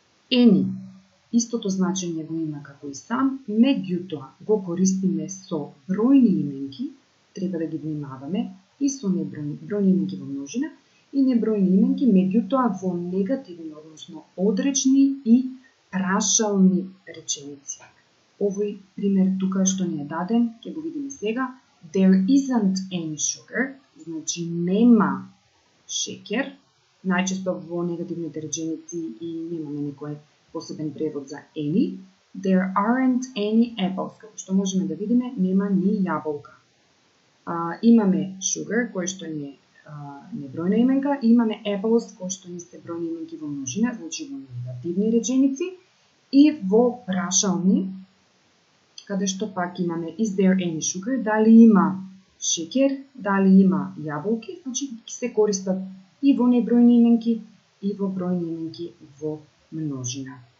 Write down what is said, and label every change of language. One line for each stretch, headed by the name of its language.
Macedonian: Ени, истото значење го има како и сам, меѓутоа го користиме со бројни именки, треба да ги внимаваме, и со бројни именки во множина, и небројни именки, меѓутоа во негативни, односно одречни и прашални реченици. Овој пример тука што ни е даден, ќе го видиме сега.
English: There isn't any sugar,
Macedonian: значи нема шеќер. Најчесто во негативните реченици и немаме некој посебен превод за any.
English: There aren't any apples,
Macedonian: како што можеме да видиме, нема ни јаболка. Имаме sugar, кој што ни е небројна именка, и имаме apples, кој што ни се бројни именки во множина, значи во негативни реченици, и во прашални, каде што пак имаме
English: is there any sugar,
Macedonian: дали има шеќер, дали има јаболки, значи се користат и во небројни именки и во бројни именки во множина.